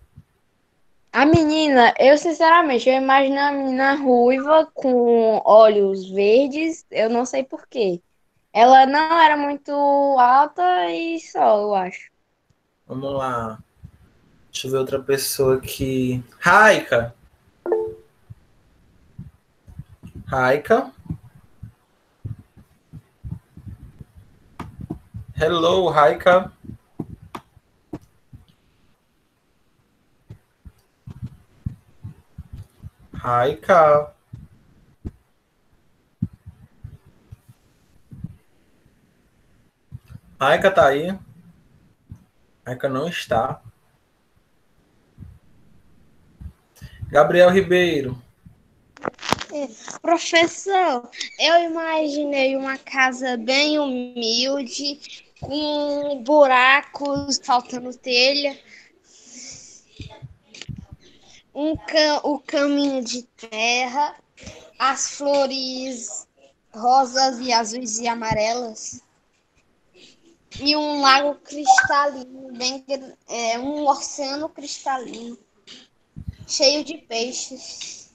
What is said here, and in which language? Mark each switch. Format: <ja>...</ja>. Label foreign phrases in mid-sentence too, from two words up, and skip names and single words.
<pt>A menina, eu sinceramente, eu imagino a menina ruiva com olhos verdes, eu não sei por quê. Ela não era muito alta e só, eu acho. Vamos lá. Deixa eu ver outra pessoa aqui. Raika. Raika. Hello, Raika. Raika. Raika tá aí? Raika não está. Gabriel Ribeiro. Professor, eu imaginei uma casa bem humilde, com buracos, faltando telha, o caminho de terra, as flores rosas e azuis e amarelas, e um lago cristalino, um oceano cristalino, cheio de peixes.</pt>